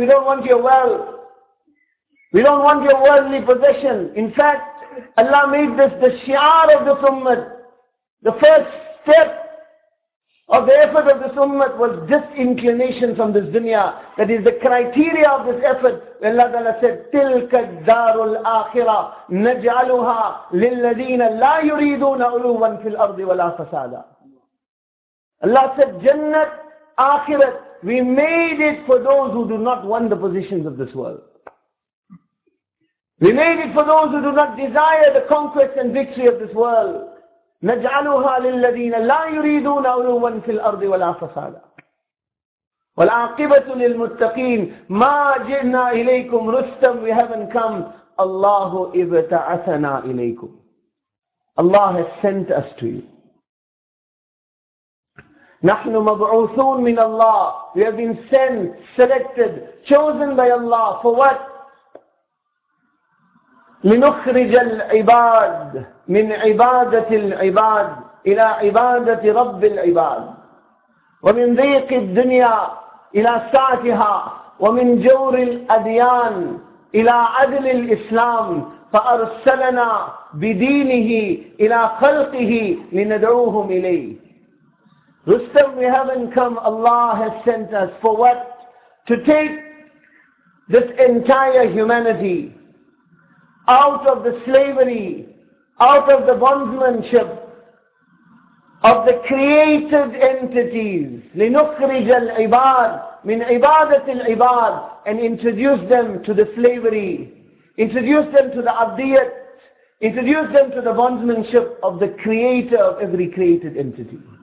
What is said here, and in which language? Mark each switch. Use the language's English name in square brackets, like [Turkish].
[English] We don't want your wealth. We don't want your worldly possession. In fact, Allah made this the shiar of this ummah. The first step of the effort of this ummah was disinclination from this dunya. That is the criteria of this effort. Allah Ta'ala said, [Arabic] تِلْكَ الدَّارُ الْآخِرَةِ نَجْعَلُهَا لِلَّذِينَ لَا يُرِيدُونَ عُلُوًا فِي الْأَرْضِ وَلَا فَسَادًا. [English] Allah said, Jannat, Akhirat, we made it for those who do not want the positions of this world. We made it for those who do not desire the conquest and victory of this world. [Arabic] نَجْعَلُهَا لِلَّذِينَ لَا يُرِيدُونَ عُلُوًا فِي الْأَرْضِ وَلَا فَسَادًا. وَالْعَاقِبَةُ لِلْمُتَّقِينَ مَا جِئْنَا إِلَيْكُمْ رُسْتًا. [English] We haven't come. [Arabic] Allahu ibta'athana إِلَيْكُمْ. [English] Allah has sent us to you. [Arabic] نحن مبعوثون من الله. [English] We have been sent, selected, chosen by Allah. For what? [Arabic] لنخرج العباد من عبادة العباد إلى عبادة رب العباد. ومن ضيق الدنيا إلى ساعتها. ومن جور الأديان إلى عدل الإسلام. فأرسلنا بدينه إلى خلقه لندعوهم إليه. [English] Rustam, we haven't come. Allah has sent us. For what? To take this entire humanity out of the slavery, out of the bondsmanship of the created entities. [Arabic] لنخرج العباد من عبادة العباد, [English] and introduce them to the slavery, introduce them to the abdiyat, introduce them to the bondsmanship of the creator of every created entity.